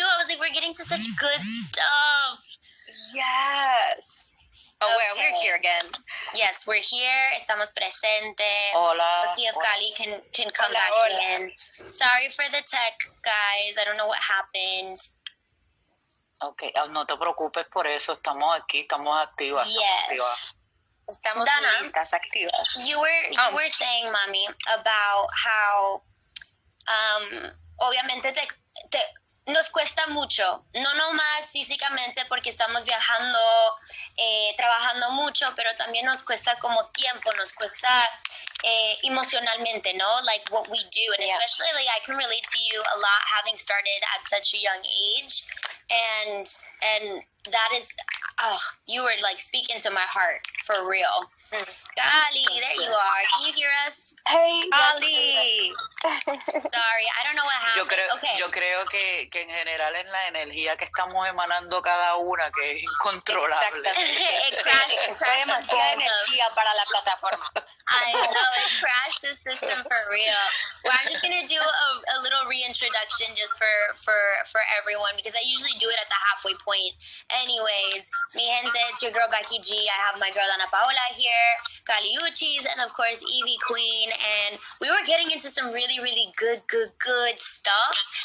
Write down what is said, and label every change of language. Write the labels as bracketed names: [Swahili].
[English] I was like, we're getting to such good stuff. Yes. Oh, okay. Well, we're here again. Yes, we're here. [Spanish] Estamos presente. Hola. [English] Let's see if Gali can come back in. Sorry for the tech, guys. I don't know what happened. [Spanish] Okay, no te preocupes por eso. Estamos aquí, estamos activas. [English] Yes. [Spanish] Estamos Danna, listas, activas. [English] You were saying, Mami, about how [Spanish] obviamente nos cuesta mucho, no nomás físicamente porque estamos viajando, trabajando mucho, pero también nos cuesta como tiempo, nos cuesta emocionalmente, ¿no? [English] Like what we do, and especially like I can relate to you a lot having started at such a young age, and that is, you were like speaking to my heart for real. Gali, there you are. Can you hear us? Hey, Gali. Sorry, I don't know what happened. [Spanish] Yo creo que en general es la energía que estamos emanando cada una que es incontrolable. [English] Exactly. [Spanish] Fue demasiada energía para la plataforma. [English] I know, it crashed the system for real. Well, I'm just gonna do a little reintroduction just for everyone, because I usually do it at the halfway point. Anyways, [Spanish] mi gente, [English] it's your girl Becky G. I have my girl Paola here, Uchis, and of course Evie Queen, and we were getting into some really, really good stuff.